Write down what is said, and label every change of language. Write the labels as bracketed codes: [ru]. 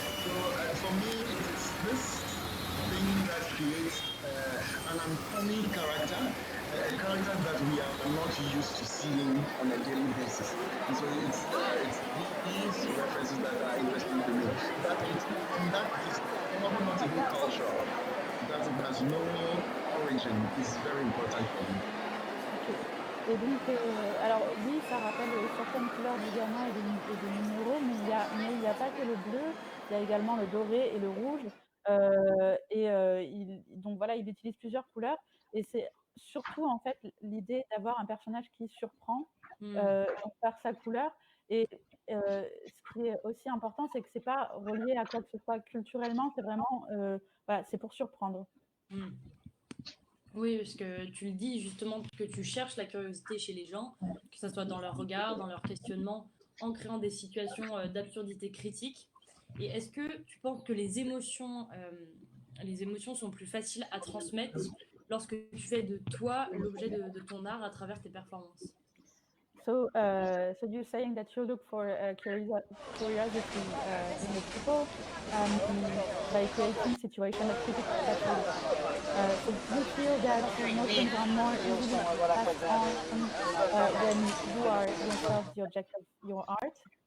[en] So for me, it's this thing that creates an uncanny character, a character that we are not used to seeing on a daily basis. And so it's these references that are interesting to me. That it's and that is probably not even cultural. That it has no origin is very important for me. [fr] Et donc, alors oui, ça rappelle certaines couleurs du Ghana et des minéraux, mais il n'y a pas que le bleu, il y a également le doré et le rouge. Donc voilà, il utilise plusieurs couleurs. Et c'est surtout en fait l'idée d'avoir un personnage qui surprend par sa couleur. Et ce qui est aussi important, c'est que c'est pas relié à quoi que ce soit culturellement, c'est vraiment, voilà, c'est pour surprendre. Oui, parce que tu le dis justement que tu cherches la curiosité chez les gens, que ce soit dans leur regard, dans leur questionnement, en créant des situations d'absurdité critique. Et est-ce que tu penses que les émotions sont plus faciles à transmettre lorsque tu fais de toi l'objet de ton art à travers tes performances? [en] So you're saying that you look for curiosity in the people by creating situations of critical absurdity. So do you feel that your emotions are more easily passed on when you are yourself the object of your art?